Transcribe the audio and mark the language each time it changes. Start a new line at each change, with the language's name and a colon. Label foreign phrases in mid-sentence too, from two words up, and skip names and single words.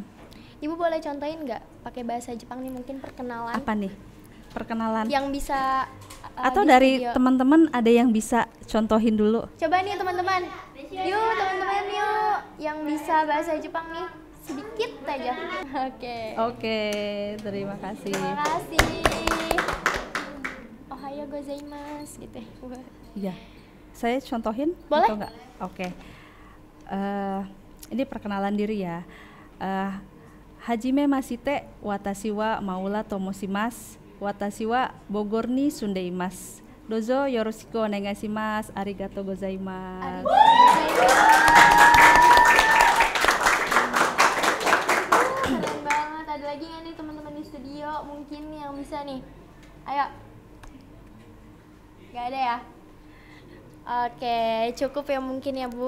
Indonesian: Ibu boleh contohin nggak pakai bahasa Jepang nih, mungkin perkenalan? Apa nih perkenalan yang bisa atau dari teman-teman ada yang bisa contohin dulu? Coba nih teman-teman, teman-teman yang bisa bahasa Jepang nih sedikit aja. Oke, terima kasih.
Japanese: おはよう ございます
Indonesian: gitu. Iya, saya contohin. Boleh? Atau enggak? Oke. Ini perkenalan diri ya.
Japanese: 初め まして 私 は Maula と申します. 私 は Bogor に 住んでいます。 どうぞ よろしく お願いします. ありがとう ございます.
Indonesian: Keren banget. Ada lagi nggak nih teman-teman di studio mungkin yang bisa nih? Ayo. Gak ada ya? Oke, cukup ya mungkin ya Bu.